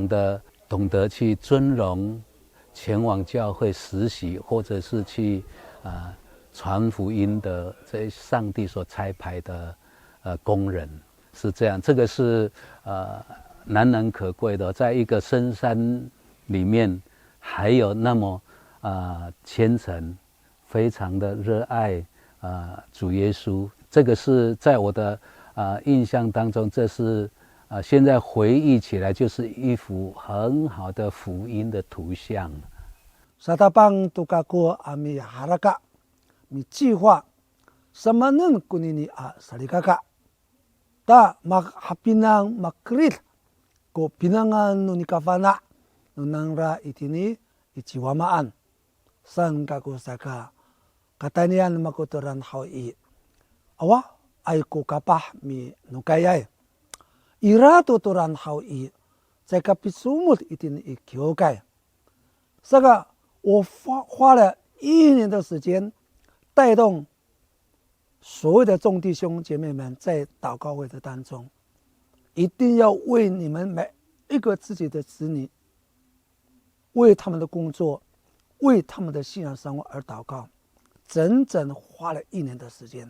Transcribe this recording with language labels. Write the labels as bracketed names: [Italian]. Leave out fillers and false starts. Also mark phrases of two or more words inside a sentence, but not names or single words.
[Chinese] 的懂得去尊荣前往教会实习，或者是去传福音的这上帝所差派的工人，是这样。这个是难能可贵的，在一个深山里面还有那么虔诚，非常的热爱主耶稣。这个是在我的印象当中，这是现在回忆起来就是一幅很好的福音的图像。 [Amis] Satabang tukako ami haraka mi chiwa samanen kunini a salikaka ta maghapinang makrit ko pinangan nuni kafana nunangra itini ichiwamaan san kako saka katanian makotoran hawi awa ay ko kapah mi nukayay irato toran hawi [Chinese] 在 [Amis] kapisumut itini ikyokay saka [Chinese] 我花了1年的时间，带动所有的众弟兄姐妹们在祷告会的当中，一定要为你们每一个自己的子女，为他们的工作，为他们的信仰生活而祷告，整整花了1年的时间。